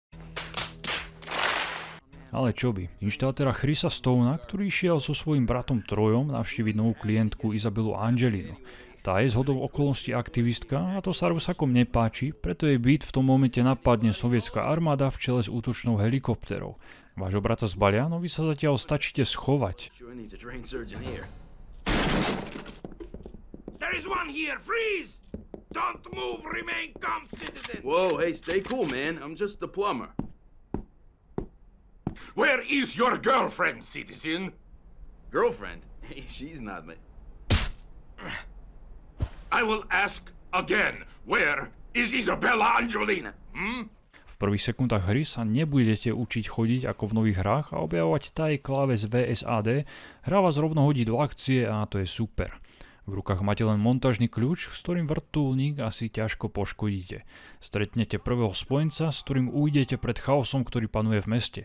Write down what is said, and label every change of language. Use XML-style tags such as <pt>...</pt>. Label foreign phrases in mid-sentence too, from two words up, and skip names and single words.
<sk>Ale čo by, inštaltéra Chrisa Stonea, ktorý šiel so svojím bratom Trojom navštíviť novú klientku Izabelu Angelinu. Tá je zhodou okolností aktivistka a to sa Rusakom nepáči, preto jej byt v tom momente napadne sovietská armáda v čele s útočnou helikopterou. Vášho brata zbalia, no vy sa zatiaľ stačíte schovať.</sk> <en>There is one here, freeze! Don't move, remain calm, citizen! Whoa, hey, stay cool, man. I'm just the plumber. Where is your girlfriend, citizen? Girlfriend? Hey, she's not my... I will ask again, where is Isabella Angelina?</en> <sk>V prvých sekundách hry sa nebudete učiť chodiť ako v nových hrách a objavovať taj kláves VSAD, hra vás rovno hodí do akcie a to je super. V rukách máte len montážny kľúč, s ktorým vrtuľník asi ťažko poškodíte. Stretnete prvého spojenca, s ktorým ujdete pred chaosom, ktorý panuje v meste.</sk>